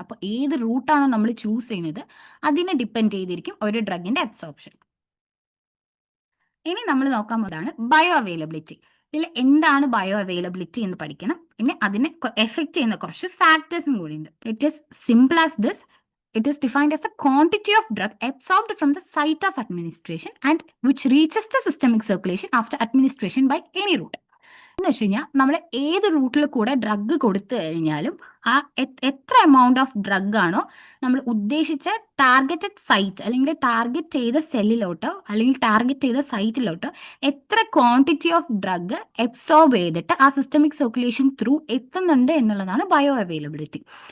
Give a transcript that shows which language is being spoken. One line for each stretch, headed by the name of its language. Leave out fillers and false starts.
Malayalam: അപ്പോൾ ഏത് റൂട്ടാണോ നമ്മൾ ചൂസ് ചെയ്യുന്നത് അതിനെ ഡിപ്പെൻഡ് ചെയ്തിരിക്കും ഒരു ഡ്രഗിന്റെ അബ്സോർപ്ഷൻ. ഇനി നമ്മൾ നോക്കാൻ പോകുന്നതാണ് ബയോ അവൈലബിലിറ്റി. ഇതിൽ എന്താണ് ബയോ അവൈലബിലിറ്റി എന്ന് പഠിക്കണം. പിന്നെ അതിനെ എഫക്ട് ചെയ്യുന്ന കുറച്ച് ഫാക്ടേഴ്സും കൂടി ഉണ്ട്.
English: It is simple as this. It is defined as the quantity of drug absorbed from the site of administration and which reaches the systemic circulation after administration by any route.
Malayalam: എന്ന് വെച്ച് കഴിഞ്ഞാൽ നമ്മൾ ഏത് റൂട്ടിൽ കൂടെ ഡ്രഗ് കൊടുത്തു കഴിഞ്ഞാലും ആ എത്ര എമൗണ്ട് ഓഫ് ഡ്രഗ് ആണോ നമ്മൾ ഉദ്ദേശിച്ച ടാർഗറ്റഡ് സൈറ്റ് അല്ലെങ്കിൽ ടാർഗറ്റ് ചെയ്ത സെല്ലിലോട്ടോ അല്ലെങ്കിൽ ടാർഗറ്റ് ചെയ്ത സൈറ്റിലോട്ടോ എത്ര ക്വാണ്ടിറ്റി ഓഫ് ഡ്രഗ് അബ്സോർബ് ചെയ്തിട്ട് ആ സിസ്റ്റമിക് സർക്കുലേഷൻ ത്രൂ എത്തുന്നുണ്ട് എന്നുള്ളതാണ് ബയോ അവൈലബിലിറ്റി.